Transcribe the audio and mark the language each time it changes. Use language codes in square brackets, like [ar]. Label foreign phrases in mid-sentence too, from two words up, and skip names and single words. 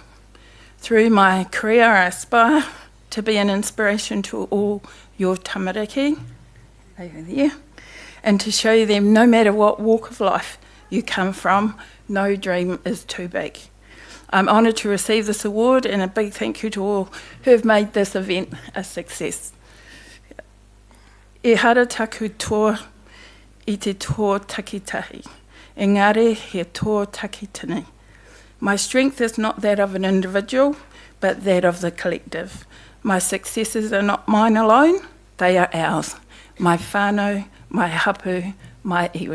[en] Through my career, I aspire to be an inspiration to all your tamariki, over there, and to show them no matter what walk of life you come from, no dream is too big. I'm honoured to receive this award, and a big thank you to all who have made this event a success. [mi] E hara taku toa I te tō takitahi. Engari he tō takitini. [en] My strength is not that of an individual, but that of the collective. My successes are not mine alone, they are ours. My whānau, my hapu, my iwi.